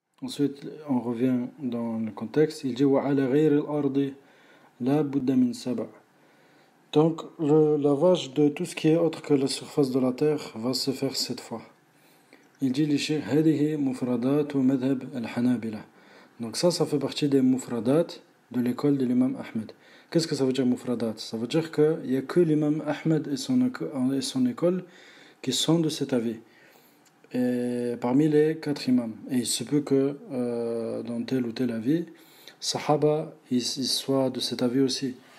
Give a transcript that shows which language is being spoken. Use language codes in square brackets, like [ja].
[fr] Ensuite, on revient dans le contexte. Il dit [ar] وَعَلَى غَيْرِ الْأَرْضِ لَا بُدَّ مِنْ سَبْعٍ. [fr] Donc, le lavage de tout ce qui est autre que la surface de la terre va se faire 7 fois. Il dit [ar] للشيخ هذه مفردات مذهب الحنابلة. [fr] Donc ça fait partie des mufradat de l'école de l'imam Ahmed. Qu'est-ce que ça veut dire mufradat? Ça veut dire qu'il n'y a que l'imam Ahmed et son école qui sont de cet avis. Et parmi les 4 imams. Et il se peut que dans tel ou tel avis, Sahaba ils soient de cet avis aussi.